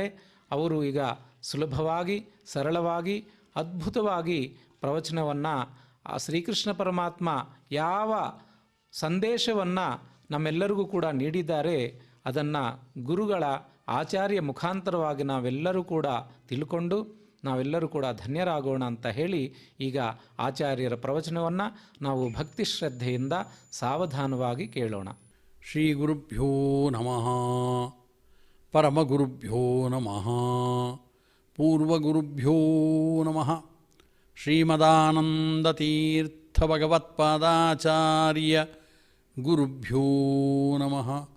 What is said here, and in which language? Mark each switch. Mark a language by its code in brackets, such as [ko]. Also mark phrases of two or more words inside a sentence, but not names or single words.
[kn] ಅವರು ಈಗ ಸುಲಭವಾಗಿ ಸರಳವಾಗಿ ಅದ್ಭುತವಾಗಿ ಪ್ರವಚನವನ್ನು ಆ ಶ್ರೀಕೃಷ್ಣ ಪರಮಾತ್ಮ ಯಾವ ಸಂದೇಶವನ್ನು ನಮ್ಮೆಲ್ಲರಿಗೂ ಕೂಡ ನೀಡಿದ್ದಾರೆ ಅದನ್ನು ಗುರುಗಳ ಆಚಾರ್ಯ ಮುಖಾಂತರವಾಗಿ ನಾವೆಲ್ಲರೂ ಕೂಡ ತಿಳ್ಕೊಂಡು ನಾವೆಲ್ಲರೂ ಕೂಡ ಧನ್ಯರಾಗೋಣ ಅಂತ ಹೇಳಿ ಈಗ ಆಚಾರ್ಯರ ಪ್ರವಚನವನ್ನು ನಾವು ಭಕ್ತಿ ಶ್ರದ್ಧೆಯಿಂದ ಸಾವಧಾನವಾಗಿ ಕೇಳೋಣ. [sa] ಶ್ರೀ ಗುರುಭ್ಯೋ ನಮಃ. ಪರಮಗುರುಭ್ಯೋ ನಮಃ. ಪೂರ್ವಗುರುಭ್ಯೋ ನಮಃ. ಶ್ರೀಮದಾನಂದತೀರ್ಥಭಗವತ್ಪಾದಾಚಾರ್ಯ ಗುರುಭ್ಯೋ ನಮಃ.